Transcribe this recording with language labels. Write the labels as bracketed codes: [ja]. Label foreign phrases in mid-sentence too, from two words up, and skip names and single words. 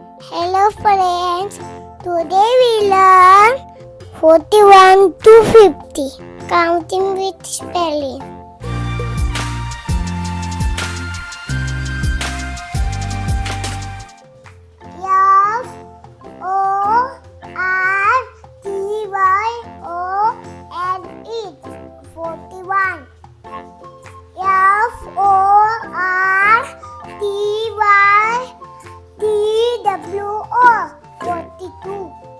[en] Hello friends, today we learn 41 to 50, counting with spelling. F O R T Y O N E 41. F O R T Y T W O 42.